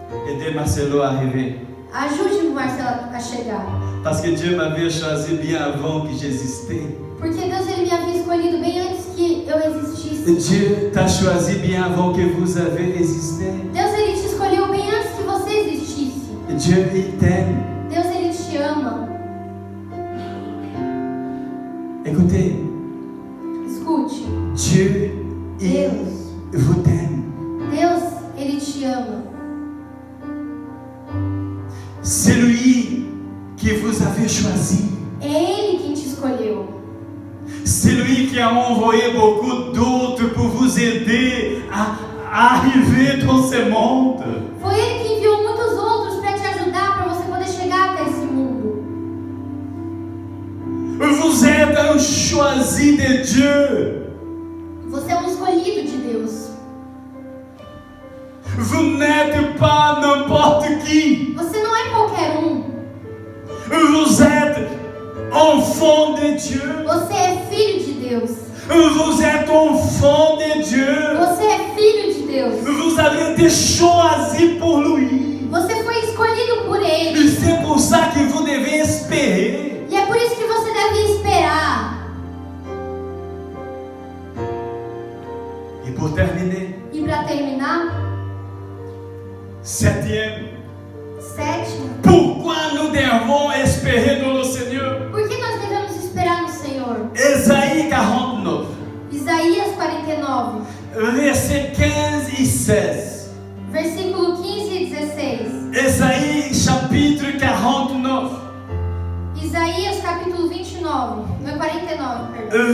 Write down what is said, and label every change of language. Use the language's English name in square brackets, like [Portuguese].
[French] Aidez Marcelo à arriver. [Portuguese] Ajude o Marcelo a chegar. [French] Parce que Dieu m'avait choisi bien avant que j'existais. [Portuguese] Porque Deus ele me havia escolhido bem antes que eu existisse. [French] Dieu t'a choisi bien avant que vous avez existé. [Portuguese] Deus ele te escolheu bem antes que você existisse. [French] Dieu, il t'aime. [Portuguese] Deus ele te ama. [French] Écoutez, [Portuguese] Escute. [French] Dieu, il vous aime. [Portuguese] Deus ele te ama. [French] C'est lui qui vous avait choisi. [Portuguese] É ele quem te escolheu. [French] C'est lui qui a envoyé beaucoup d'autres pour vous aider à arriver dans ce monde. [Portuguese] Foi ele que enviou muitos outros para te ajudar, para você poder chegar até esse mundo. [French] Vous êtes un choisi de Dieu. [Portuguese] Você é um escolhido de Deus. [French] Vous n'êtes pas n'importe qui. [Portuguese] Você não é qualquer um. [French] Vous êtes enfant de Dieu. [Portuguese] Você é filho de Deus. [French] Vous êtes enfant de Dieu. [Portuguese] Você é filho de Deus. [French] Vous avez été choisi pour lui. [Portuguese] Você foi escolhido por [French] Et [Portuguese] ele. [French] c'est pour ça que vous devez espérer. [Portuguese] E é por isso que você deve esperar. [French] Et pour terminer, [Portuguese] E para terminar, [French] septième, [Portuguese] sétimo, [French] pourquoi nous devons espérer dans le Seigneur? [Portuguese] por que nós devemos esperar no Senhor? [French] Ésaïe 49, [Portuguese] Isaías 49, [French] versets 15 et 16. [Portuguese] versículo 15 e 16. [French] Ésaïe chapitre 49, [Portuguese] Isaías capítulo 29, no 49, perdão.